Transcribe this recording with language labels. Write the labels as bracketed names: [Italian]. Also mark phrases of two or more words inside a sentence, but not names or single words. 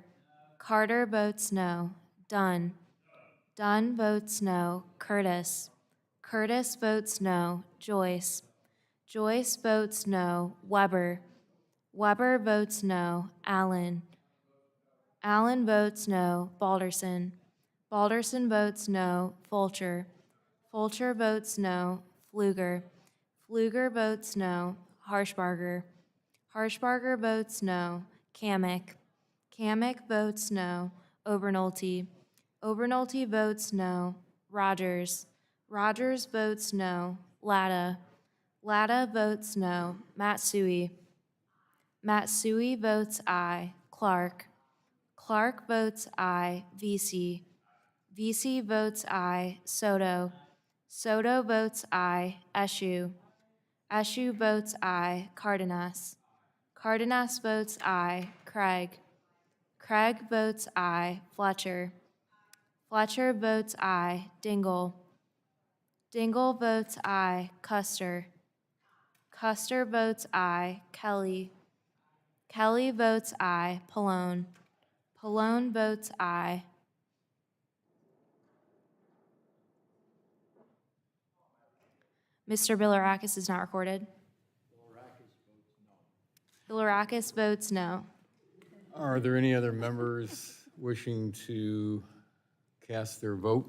[English] Carter votes no. Dunn. Dunn votes no. Curtis. Curtis votes no. Joyce. Joyce votes no. Weber. Weber votes no. Allen. Allen votes no. Balderson. Balderson votes no. Fulcher. Fulcher votes no. Fluger. Fluger votes no. Harshbarger. Harshbarger votes no. Kamick. Kamick votes no. Obernolte. Obernolte votes no. Rogers. Rogers votes no. Latta. Latta votes no. Matsui. Matsui votes aye. Clark. Clark votes aye. Vesey. Vesey votes aye. Soto. Soto votes aye. Eshu. Eshu votes aye. Cardenas. Cardenas votes aye. Craig. Craig votes aye. Fletcher. Fletcher votes aye. Dingell. Dingell votes aye. Custer. Custer votes aye. Kelly. Kelly votes aye. Pallone. Pallone votes aye. Mr. Bilirakis is not recorded. Bilirakis votes no. Are there any other members wishing to cast their vote?